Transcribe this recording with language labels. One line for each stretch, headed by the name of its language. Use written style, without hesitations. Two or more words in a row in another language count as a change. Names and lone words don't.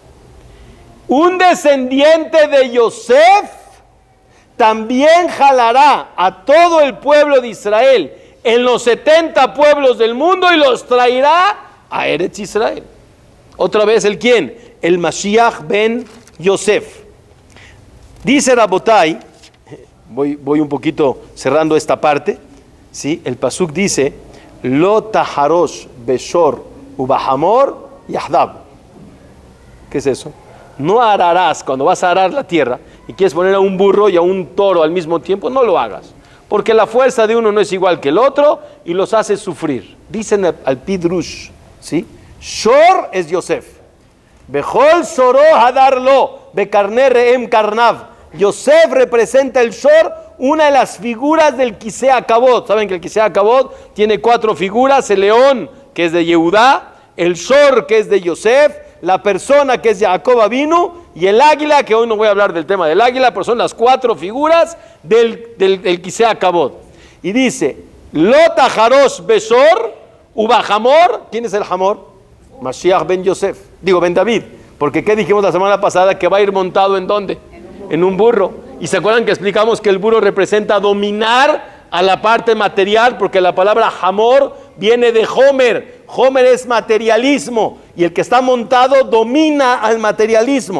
Spanish: Un descendiente de Yosef también jalará a todo el pueblo de Israel en los 70 pueblos del mundo y los traerá a Eretz Israel. Otra vez, ¿el quién? El Mashiach ben Yosef. Dice Rabotay, voy un poquito cerrando esta parte, ¿sí? El pasuk dice,
Hebrew: לא תחרוש בשור ובחמור יחדו.
Spanish: ¿Qué es eso? No ararás, cuando vas a arar la tierra y quieres poner a un burro y a un toro al mismo tiempo, no lo hagas, porque la fuerza de uno no es igual que el otro y los hace sufrir. Dicen al Pidrush, ¿sí? Shor es Yosef.
Hebrew: בכור שורו הדר לו וקרני ראם קרניו.
Spanish: Yosef representa el Shor, una de las figuras del
Hebrew: כסא כבוד.
Spanish: Saben que el
Hebrew: כסא כבוד
Spanish: tiene 4 figuras: el león, que es de Yehudá, el Shor, que es de Yosef, la persona, que es Jacob Avinu, y el águila, que hoy no voy a hablar del tema del águila, pero son las 4 figuras del
Hebrew: כסא כבוד.
Spanish: Y dice,
Hebrew: לא תחרוש בשור ובחמור.
Spanish: ¿Quién es el Hamor? Mashiach ben Yosef, ben David, porque ¿qué dijimos la semana pasada? Que va a ir montado ¿en dónde? En un burro. Y se acuerdan que explicamos que el burro representa dominar a la parte material, porque la palabra Hamor viene de Homer. Homer es materialismo, y el que está montado domina al materialismo.